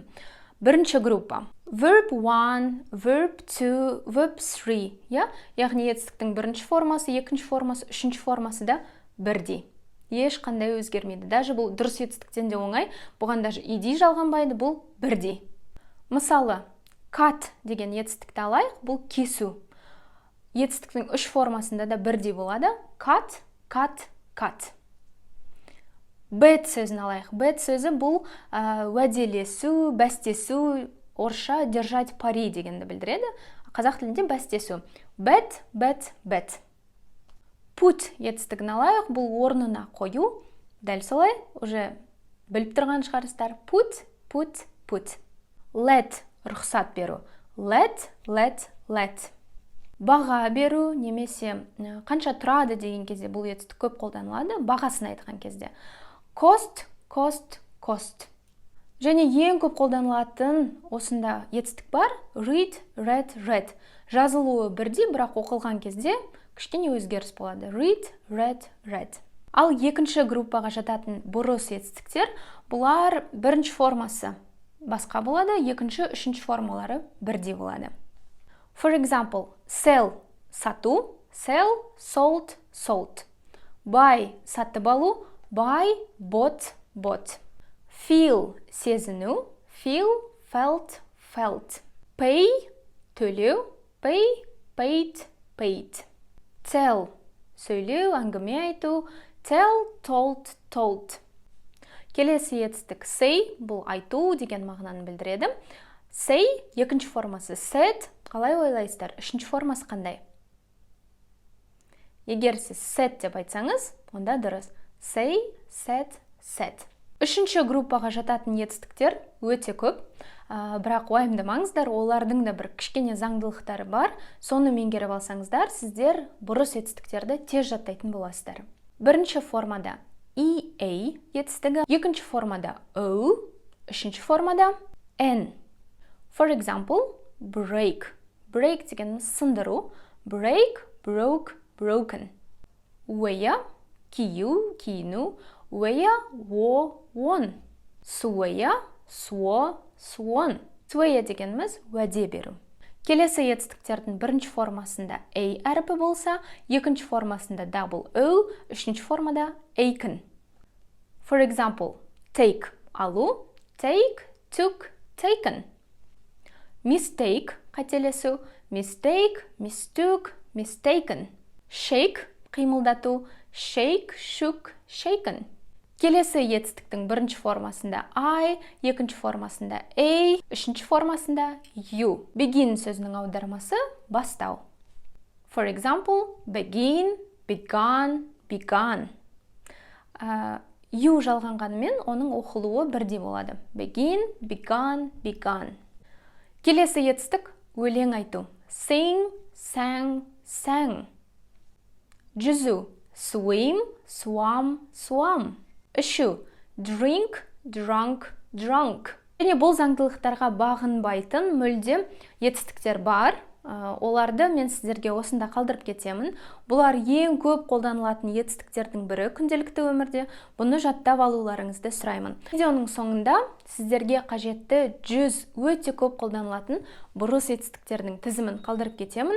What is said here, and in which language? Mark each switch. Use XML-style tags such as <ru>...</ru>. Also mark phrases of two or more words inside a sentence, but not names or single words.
<kk>Бірінші группа</kk> <en>verb 1, verb 2, verb 3,</en> <kk>яғни етістіктің бірінші формасы, екінші формасы, үшінші формасы да бірдей. Ешқандай өзгермейді. Даже бұл дұрыс етістіктен де оңай, бұған даже ed жалғанбайды, бұл бірдей. Мысалы, cut деген етістікті алайық, бұл кесу. Етістіктің үш формасында да бірдей болады.</kk> <en>Cut, cut, cut.</en> <kk>Bet сөзін алайық. Bet сөзі бұл уәделесу, бәстесу, орысша</kk> <ru>держать пари</ru> <kk>дегенді білдіреді. Қазақ тілінде бәстесу.</kk> <en>Bet, bet, bet.</en> <kk>Put етістігін алайық, бұл орнына қою. Дәл солай, уже біліп тұрған шығарыстар.</kk> <en>Put, put, put. Let,</en> <kk>рұқсат беру.</kk> <en>Let, let, let.</en> <kk>Баға беру, немесе қанша тұрады деген кезде бұл етістік көп қолданылады, бағасын айтқан кезде.</kk> <en>Cost, cost, cost.</en> <kk>Және ең көп қолданылатын осында етістік бар.</kk> <en>Read, read, read.</en> <kk>Жазылуы бірдей, бірақ оқылған кезде кішкене өзгеріс болады.</kk> <en>Read, read, read.</en> <kk>Ал екінші группаға жататын бұрыс етістіктер, бұлар бірінші формасы. басқа болады, екінші, үшінші формалары бірдей болады.</kk> <en>For example, sell – сату, sell, sold, sold. Buy –</en> <kk>сатып алу,</kk> <en>buy, bought, bought. Feel – сезіну, feel, felt, felt. Pay – төлеу, pay, paid, paid. Tell –</en> <kk>сөйлеу, әңгіме айту,</kk> <en>tell, told, told.</en> <kk>Келесі етістік say, бұл айту деген мағынаны білдіреді. Say екінші формасы said, қалай ойлайсыздар? Үшінші формасы қандай? Егер сіз said деп айтсаңыз, онда дұрыс.</kk> <en>Say, said, said.</en> <kk>Үшінші группаға жататын етістіктер өте көп, бірақ уайымдамаңыздар, олардың да бір кішкене заңдылықтары бар. Соны меңгеріп алсаңыздар, сіздер бұрыс етістіктерді тез жаттайтын боласыздар. Бірінші формада EA етістігі, екінші формада O, үшінші формада N.</kk> <en>For example, break. Break</en> <kk>дегеніміз сындыру.</kk> <en>Break, broke, broken. Wear,</en> <kk>кию, киіну.</kk> <en>Wear, wore, worn. Swear, swore, sworn.</en> <kk>Swear дегеніміз уәде беру. Келесі етістіктердің бірінші формасында A әріпі болса, екінші формасында</kk> <en>double O,</en> <kk>үшінші формада aiken.</kk> <en>For example, take – алу, take, took, taken. Mistake – қателесу, mistake, mistook, mistaken. Shake – қимылдату, shake, shook, shaken.</en> <kk>Келесі етістіктің бірінші формасында I, екінші формасында A, үшінші формасында U. Begin сөзінің аудармасы бастау.</kk> <en>For example, begin, began, begun.</en> <kk>U жалғанғанымен оның оқылуы бірдей болады.</kk> <en>Begin, begun, begun.</en> <kk>Келесі етістік өлең айту.</kk> <en>Sing, sang, sang. Жүзу. Swim, swam, swam. Ішу. Drink, drunk, drunk.</en> <kk>Және бұл заңдылықтарға бағынбайтын мүлде етістіктер бар. Оларды мен сіздерге осында қалдырып кетемін. Бұлар ең көп қолданылатын етістіктердің бірі күнделікті өмірде. Бұны жаттап алуларыңызды сұраймын. Видеоның соңында сіздерге қажетті 100 өте көп қолданылатын бұрыс етістіктердің тізімін қалдырып кетемін.</kk>